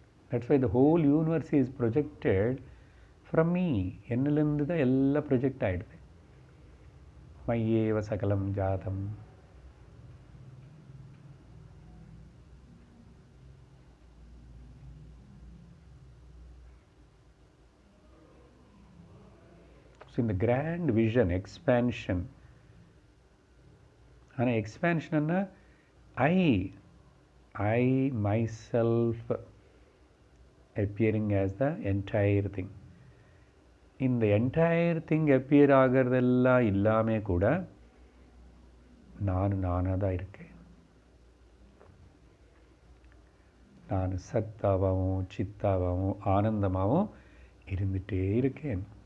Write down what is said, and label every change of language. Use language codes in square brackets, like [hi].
[en] That's why the whole universe is projected from me. [ta] என்னிலிருந்து தான் எல்லாம் project ஆகிடுது. [sa] மய்யேவ சகலம் ஜாதம். [en] So in the grand vision, expansion. [ta] ஆனால் எக்ஸ்பேன்ஷன்னா [en] I myself appearing as the entire thing. [ta] இந்த entire thing appear ஆகிறதெல்லாம் இல்லாமே கூட நானாக தான் இருக்கேன். நான் சத்தாகவும் சித்தாகவும் ஆனந்தமாகவும் இருந்துகிட்டே இருக்கேன்.